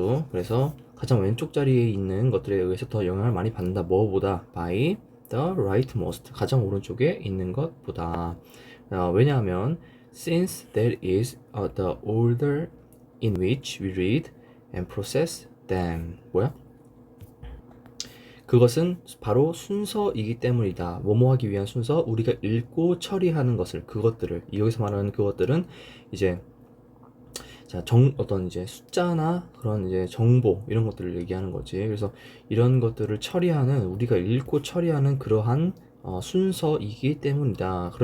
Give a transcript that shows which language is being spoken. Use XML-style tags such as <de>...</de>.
<ko>그래서 가장 왼쪽 자리에 있는 것들에 의해서 더 영향을 많이 받는다. 뭐보다?</ko> <en>by the rightmost,</en> <ko>가장 오른쪽에 있는 것보다. 왜냐하면</ko> <en>since that is the order in which we read and process them.</en> <ko>뭐야? 그것은 바로 순서이기 때문이다. 뭐뭐 하기 위한 순서? 우리가 읽고 처리하는 것을, 그것들을, 여기서 말하는 그것들은 이제 자, 어떤 이제 숫자나 그런 이제 정보 이런 것들을 얘기하는 거지. 그래서 이런 것들을 처리하는, 우리가 읽고 처리하는 그러한 순서이기 때문이다.</ko>